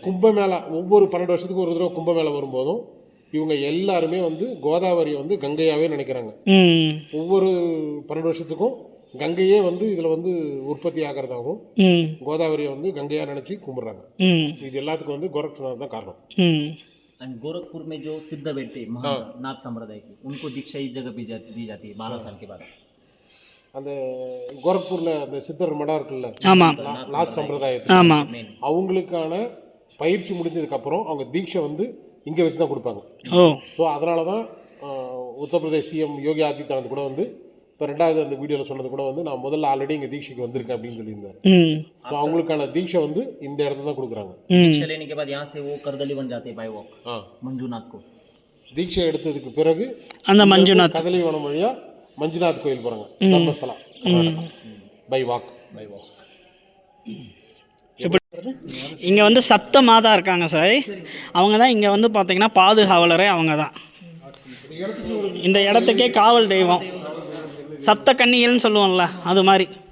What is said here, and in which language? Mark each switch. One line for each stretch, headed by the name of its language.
Tamil: கும்பமேளா ஒவ்வொரு 12 வருஷத்துக்கு ஒரு தடவை கும்பமேளா வரும்போதும் இவங்க எல்லாருமே வந்து கோதாவரியை வந்து கங்கையாகவே நினைக்கிறாங்க. ம் ஒவ்வொரு 12 வருஷத்துக்கும் கங்கையே வந்து இதில் வந்து உற்பத்தி ஆகிறதாகவும் ம் கோதாவரியை வந்து கங்கையாக நினச்சி கும்பிட்றாங்க. ம் இது எல்லாத்துக்கும் வந்து கோரக்நாத் தான் காரணம். ம்
Hindi: एंड गोरखपुर में जो सिद्ध बैठते नाथ संप्रदाय की उनको दीक्षा इस जगह दी जाती है 12 साल के बाद.
Tamil: அந்த கோரக்பூரில் அந்த சித்தர் மடம் இருக்குல்ல, ஆமாம் நாத் சம்பிரதாயத்தில் ஆமாம் அவங்களுக்கான பயிற்சி முடிஞ்சதுக்கப்புறம் அவங்க தீட்சை வந்து இங்கே வச்சு தான் கொடுப்பாங்க. ஓ ஸோ அதனால தான் உத்தரப்பிரதேஷ் சிஎம் யோகி ஆதித்யநாத் கூட வந்து இப்போ 2வது அந்த வீடியோவில் சொன்னது கூட வந்து நான் முதல்ல ஆல்ரெடி இங்கே தீட்சைக்கு வந்திருக்கேன் அப்படின்னு சொல்லியிருந்தார். ம் ஸோ அவங்களுக்கான தீட்சை வந்து இந்த இடத்துல தான் கொடுக்குறாங்க. ம்
Hindi: दीक्षा लेने के बाद यहाँ से वो करदली बन जाते हैं
English: by walk
Hindi: मंजूनाथ को.
Tamil: தீட்சை எடுத்ததுக்கு பிறகு அந்த மஞ்சுநாத். கதலிவனம் வழியாக மஞ்சுநாத் கோயில் போகிறாங்க.
English: Dharmasthala by walk.
Tamil: இங்கே வந்து சப்த மாதா இருக்காங்க சார். அவங்க தான் இங்கே வந்து பார்த்தீங்கன்னா பாதுகாவலரே அவங்க தான். இந்த இடத்துக்கே காவல் தெய்வம் சப்த கன்னிகள்னு சொல்லுவோம்ல அது மாதிரி.